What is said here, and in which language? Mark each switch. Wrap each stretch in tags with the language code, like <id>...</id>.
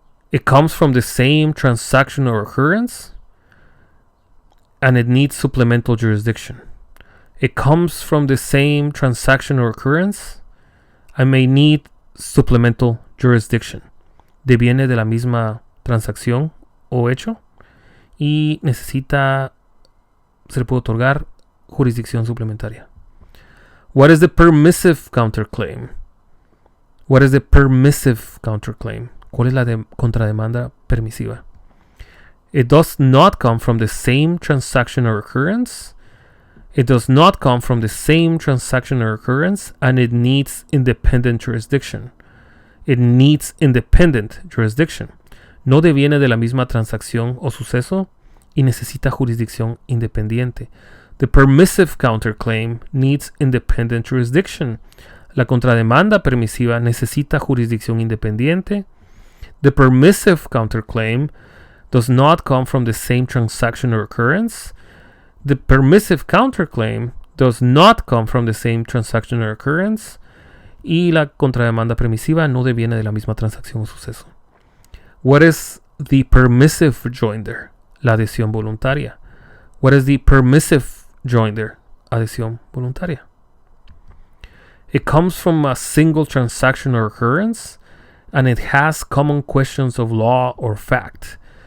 <en>It comes from the same transaction or occurrence, and it needs supplemental jurisdiction. It comes from the same transaction or occurrence, and may need supplemental jurisdiction.</en> <es>Deviene de la misma transacción o hecho y se le puede otorgar jurisdicción suplementaria.</es> <en>What is the permissive counterclaim? What is the permissive counterclaim?</en> <es>¿Cuál es la contrademanda permisiva?</es> <en>It does not come from the same transaction or occurrence. It does not come from the same transaction or occurrence, and it needs independent jurisdiction. It needs independent jurisdiction.</en> <es>No deviene de la misma transacción o suceso y necesita jurisdicción independiente.</es> <en>The permissive counterclaim needs independent jurisdiction.</en> <es>La contrademanda permisiva necesita jurisdicción independiente.</es> <en>The permissive counterclaim does not come from the same transaction or occurrence. The permissive counterclaim does not come from the same transaction or occurrence.</en> <es>Y la contrademanda permisiva no deviene de la misma transacción o suceso.</es> <en>What is the permissive joinder?</en> <es>La adhesión voluntaria.</es> <en>What is the permissive joinder?</en> <es>Adhesión voluntaria.</es> <en>It comes from a single transaction or occurrence, and it has common questions of law or fact.</en>